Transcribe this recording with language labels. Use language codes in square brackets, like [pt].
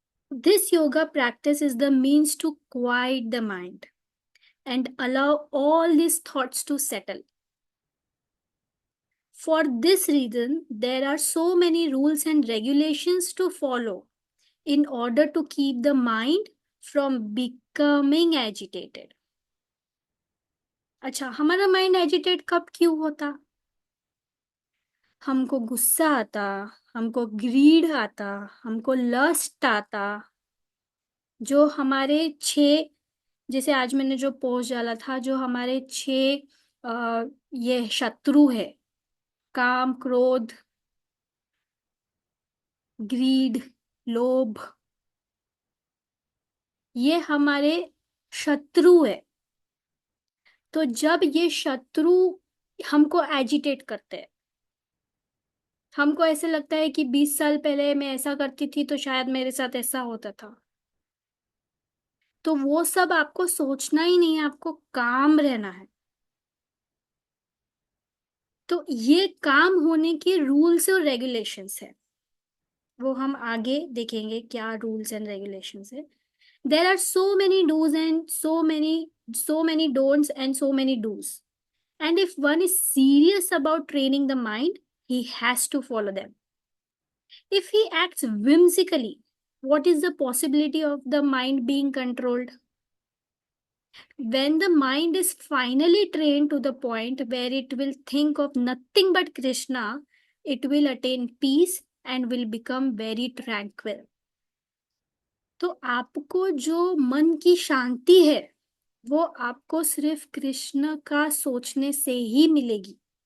[en] This yoga practice is the means to quiet the mind and allow all these thoughts to settle. For this reason, there are so many rules and regulations to follow in order to keep the mind from becoming agitated. [hi] अच्छा, हमारा mind agitate कब क्यों होता? हमको गुस्सा आता, हमको grid आता, हमको लस्ट आता, जो हमारे 6, जैसे आज मैंने जो पोस्ट डाला था, जो हमारे 6 ये शत्रु है, काम, क्रोध, ग्रीड, लोभ, ये हमारे शत्रु है. तो जब ये शत्रु हमको एजिटेट करते हैं, हमको ऐसे लगता है कि 20 साल पहले मैं ऐसा करती थी तो शायद मेरे साथ ऐसा होता था. तो वो सब आपको सोचना ही नहीं है, आपको काम रहना है. तो ये काम होने के रूल्स और रेगुलेशंस है, वो हम आगे देखेंगे क्या रूल्स एंड रेगुलेशंस है. [en] There are so many dos एंड so many don'ts and so many do's. And if one is serious about training the mind, he has to follow them. If he acts whimsically, what is the possibility of the mind being controlled? When the mind is finally trained to the point where it will think of nothing but Krishna, it will attain peace and will become very tranquil. [hi] तो आपको जो मन की शांति है, वो आपको सिर्फ कृष्ण का सोचने से ही मिलेगी.